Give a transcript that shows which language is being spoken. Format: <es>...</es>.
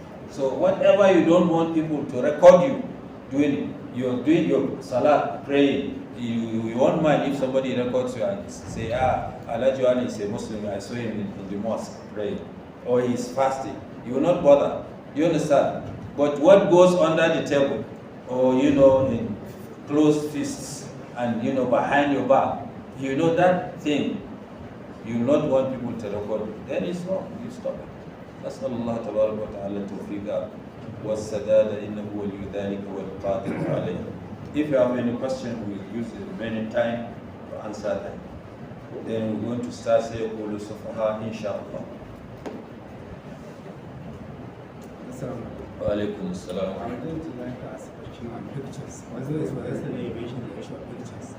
<en>So whatever you don't want people to record you doing it, you're doing your salat, praying, you won't mind if somebody records you and say, Allah Johan is a Muslim, I saw him in the mosque praying, or he's fasting. You will not bother. You understand? But what goes under the table, or in closed fists and behind your back, that thing, you will not want people to record you. Then it's wrong. You stop it.</en> <ar>نسأل الله تبارك وتعالى التوفيق والسداد إنه ولي ذلك والقادر عليه.</ar> <en>If you have any question, we'll use the remaining time to answer them. Then we're going to start saying Sufaha, inshallah.</en> <ar>Wa alaikum assalam.</ar> <en>I'm going to like to ask a question on pictures. Yesterday you mentioned the issue of pictures.</en>